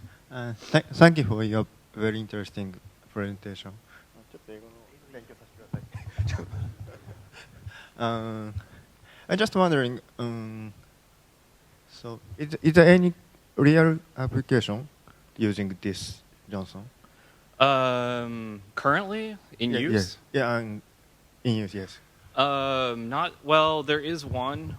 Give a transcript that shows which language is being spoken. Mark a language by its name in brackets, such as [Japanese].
[English] Thank you for your very interesting presentation. [Japanese] ちょっと英語の勉強させてください。 [English] I'm just wondering, so is there any real application using this Johnson? Currently in use? Yeah, in use, yes. Not well. There is one.